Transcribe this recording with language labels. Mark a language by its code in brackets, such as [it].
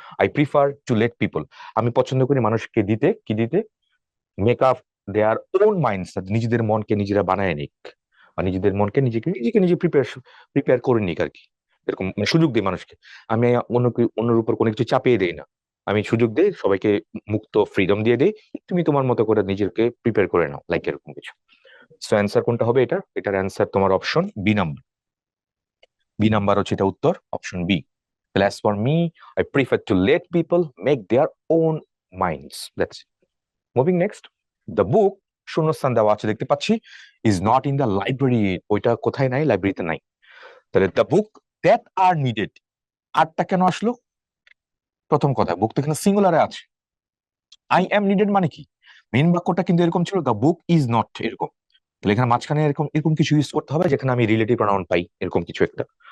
[en] I prefer to let people, [bn] আমি পছন্দ করি মানুষকে দিতে, কি দিতে, [en] make up their own minds, [bn] নিজেদের মনকে নিজেরা বানায় নিক, বা নিজেদের মনকে নিজেকে নিজেকে নিজে প্রিপেয়ার করে নিক আর কি, এরকম মানে সুযোগ দিই মানুষকে। আমি অন্যের উপর কোনো কিছু চাপিয়ে দেই না, আমি সুযোগ দিই সবাইকে, মুক্ত ফ্রিডম দিয়ে দিই, তুমি তোমার মতো করে নিজেকে প্রিপেয়ার করে নাও, লাইক এরকম কিছু। সো অ্যান্সার কোনটা হবে এটা, এটার অ্যান্সার তোমার option B number, B number হচ্ছে এটা উত্তর, option B. [en] As for me, I prefer to let people make their own minds. That's it. Moving next, the book [bn] শূন্যস্থান দেওয়া আছে দেখতে পাচ্ছি, [en] is not in the library, [bn] ওইটা কোথায় নাই, লাইব্রেরিতে নাই, তাহলে [en] the book that are needed, [bn] আরটা কেন আসলো, প্রথম কথা বুক তো এখানে সিঙ্গুলারে আছে, আই এম নিডেড মানে কি, মেইন বাক্যটা কিন্তু এরকম ছিল, দ্য বুক ইজ নট এরকম, তাহলে এখানে মাঝখানে এরকম এরকম কিছু ইউজ করতে হবে যেখানে আমি রিলেটিভ প্রোনাউন পাই, এরকম কিছু একটা।